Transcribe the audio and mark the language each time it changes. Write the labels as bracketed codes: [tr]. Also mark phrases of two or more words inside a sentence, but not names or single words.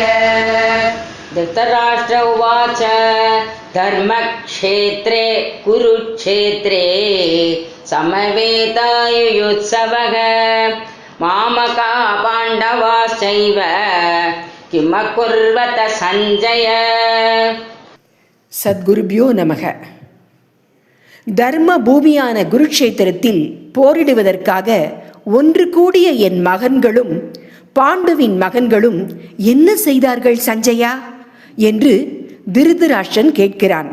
[sa] धृतराष्ट्र उवाच धर्मक्षेत्रे कुरुक्षेत्रे समवेतायुयुत्सवः मामका पाण्डवाश्चैव किमकुर्वत सञ्जय। सद्गुरुभ्यो नमः. [ta] தர்ம பூமியான குருக்ஷேத்திரத்தில் போரிடுவதற்காக ஒன்று கூடிய என் மகன்களும் பாண்டுவின் மகன்களும் என்ன செய்தார்கள் சஞ்சயா என்று திருதராஷ்டிரன் கேட்கிறான்.